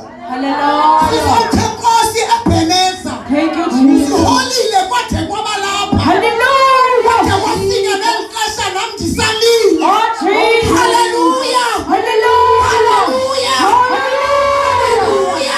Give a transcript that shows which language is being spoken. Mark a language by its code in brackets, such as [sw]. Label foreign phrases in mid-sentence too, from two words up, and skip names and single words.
[en] Hallelujah. [xh] Sisothe Nkosi eBheneza. [en] Thank you, Jesus. [xh] Siholile kwade kwabalapha. [en] Hallelujah. [xh] Kwade kwafika nelixesha nam ndisalile. [en] Oh Jesus. Hallelujah. Hallelujah. Hallelujah. Hallelujah.